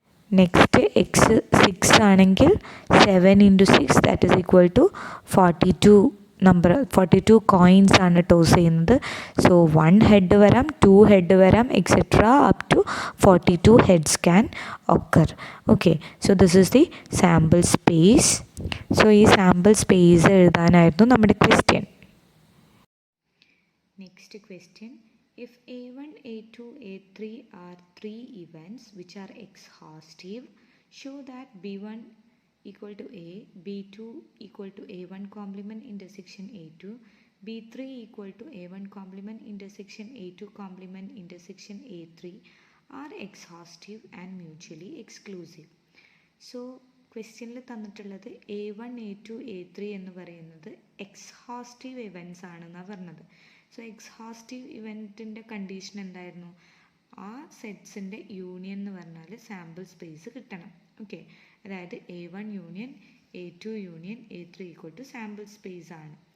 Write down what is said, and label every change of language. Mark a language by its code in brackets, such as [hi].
[en] next x 6 [ml] ആണെങ്കിൽ [en] 7 into 6 that is equal to 42 coins [ml] ആണ് [en] Toss ചെയ്യുന്നത്. So 1 head [ml] വരാം, [en] 2 head വരാം, etcetera up to 42 heads can occur. Okay, so this is the sample space. So [ml] ഈ [en] sample space [ml] എഴുതാനായിരുന്നു നമ്മുടെ [en] Question. Next question. If A1, A2, A3 are 3 events which are exhaustive, show that B1 equal to A, B2 equal to A1 complement intersection A2, B3 equal to A1 complement intersection A2 complement intersection A3 are exhaustive and mutually exclusive. [ml] So ക്വസ്റ്റ്യനിൽ തന്നിട്ടുള്ളത് A1, A2, A3 എന്ന് പറയുന്നത് exhaustive events ആണെന്നാണ് പറഞ്ഞത്. So exhaustive ഇവൻറ്റിൻ്റെ condition എന്തായിരുന്നു? ആ സെറ്റ്സിൻ്റെ union എന്ന് പറഞ്ഞാൽ [en] Sample space കിട്ടണം. Okay, [ml] അതായത് [en] A1 union A2 union A3 equal to sample space [ml] ആണ്.